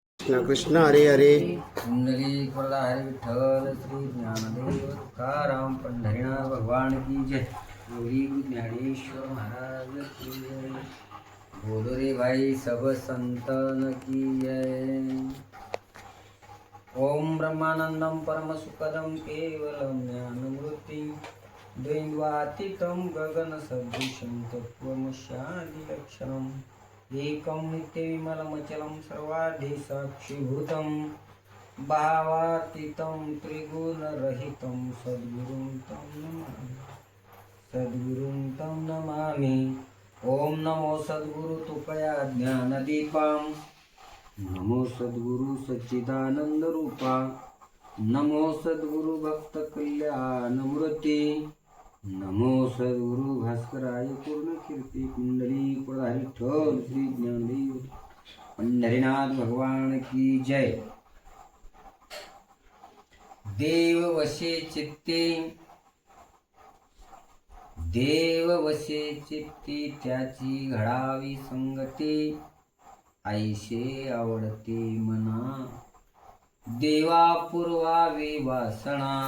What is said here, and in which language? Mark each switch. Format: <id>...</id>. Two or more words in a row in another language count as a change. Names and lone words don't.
<mr>कृष्ण कृष्ण हरे हरे. पुंडलिक वरदा हरे विठ्ठल श्री ज्ञानदेव तुकाराम पंढरीनाथ</mr> <hi>भगवान की जय. गौरी ज्ञानेश्वर महाराज की जय. बोलो रे भाई सब संतन की जय.</hi> <sa>ओम ब्रह्मानंदम परम सुखदम केवलम ज्ञानमूर्तिं द्वैवातीतं गगन सदृशं तत्त्वमस्यादि लक्षणम् एकं नित्यविमलमचलं सर्वाधि साक्षिभूतं भावातीतं त्रिगुणरहितं सद्गुरुं तं नमामि.</sa> <mr>ओम नमो सद्गुरु तुकया ज्ञानदीपं नमो सद्गुरु सच्चिदानंद रूपा नमो सद्गुरु भक्त कल्याणमूर्ती नमो सद्गुरु भास्कराय पूर्ण कीर्ती. पुंडलिक वरदारी विठ्ठल श्री ज्ञानदेव पंढरीनाथ</mr> <hi>भगवान की जय.</hi> <mr>देव वशे चित्ती त्याची घडावी संगती ऐशे आवडते मना देवा पूर्वावी वासना</mr>